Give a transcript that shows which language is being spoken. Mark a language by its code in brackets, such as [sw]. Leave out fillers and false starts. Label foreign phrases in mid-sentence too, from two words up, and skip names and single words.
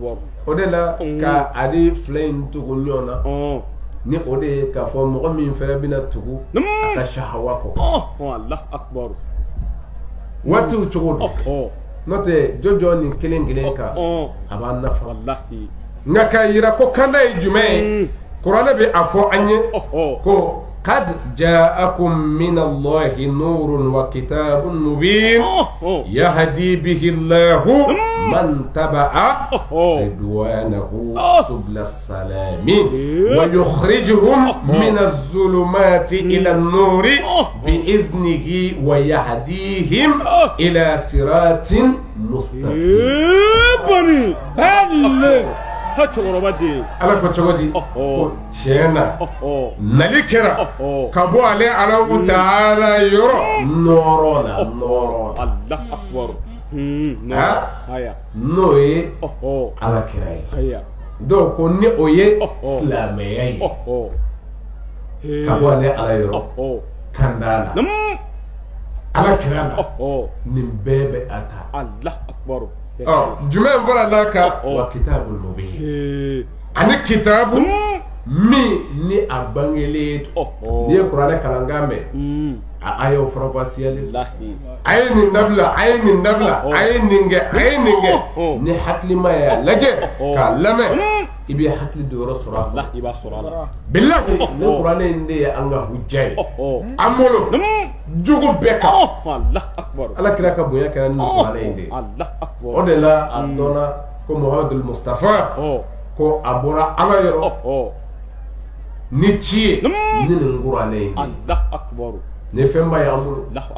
[bm] o de la ka ale fila in tugu ɲɔgɔn na ni o de ye k'a fɔ mɔgɔ min fɛnɛ bɛna tugu a ka shahawa kɔ waatiw cogo don n'o tɛ jɔjɔ nin kelen kelen kan a b'a nafa nka k'a yira ko kanda ye jumɛn ye kuranɛ bɛ a fɔ an ye ko [ar] قد جاءكم من الله نور وكتاب مبين يهدي به الله من تبع رضوانه سبل السلام ويخرجهم من الظلمات إلى النور بإذنه ويهديهم إلى صراط مستقيم. [bm] ala ko cogo di ko tiɲɛ na nali kɛra ka bɔ ale Alahu Taala yɔrɔ nɔɔrɔ la n'o ye ala kira ye donc ko ni o ye silamɛya ye ka bɔ ale ala yɔrɔ kanda la ala kira la nin bɛɛ bɛ a ta. Jumɛn fɔra la kan [ar] وكتاب مبين [bm] ani kitabu min ni a bangelen n'i ye kuranɛ kalankan mɛn a y'o farafasiyali a ye nin dabila a ye nin dabila a ye nin kɛ a ye nin kɛ ni hakilima y'a lajɛ k'a lamɛn i bɛ hakili don yɔrɔ sɔrɔ a la bilahi ni kuranɛ in de ye an ka hujja ye an bolo jogo bɛɛ kan ala kira ka bonya kɛra ni kuranɛ in de ye o de la a dɔnna ko Muhammadul Mustafa ko a bɔra ala yɔrɔ ni ci ye ni nin kuranɛ in de ni fɛn ba y'an bolo